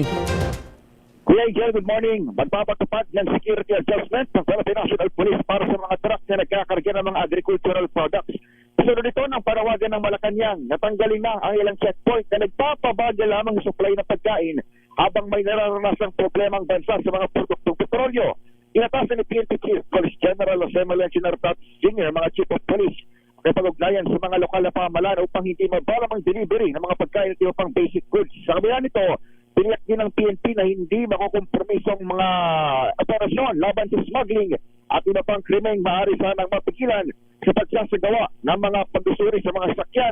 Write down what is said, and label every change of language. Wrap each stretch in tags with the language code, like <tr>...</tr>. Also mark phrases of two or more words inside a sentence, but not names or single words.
<tl>Kuya Angel,</tl> <en>good morning.</en> <tl>Magpapatupad ng</tl> <en>security adjustment</en> <tl>ng Philippine National Police para sa mga truck na nagkakarga ng mga</tl> <en>agricultural products.</en> <tl>Kasunod ito ng panawagan ng Malacanang, natanggalin na ang ilang checkpoint na nagpapabagal lamang supply ng pagkain habang may nararanasang problemang bansa sa mga produktong petrolyo. Inatasan ni PNP Chief Police General Jose Malencio Nartat Jr., mga</tl> <en>Chief of Police,</en> <tl>may pag-ugnayan sa mga lokal na pamahalaan upang hindi mabalam ang delivery ng mga pagkain at iba pang</tl> <en>basic goods.</en> <tl>Sa kabila nito, piniyak din ng PNP na hindi makukompromisong mga operasyon laban sa smuggling at iba pang krimeng maaari sanang mapigilan sa pagsasagawa ng mga pagsusuri sa mga sakyan.</tl>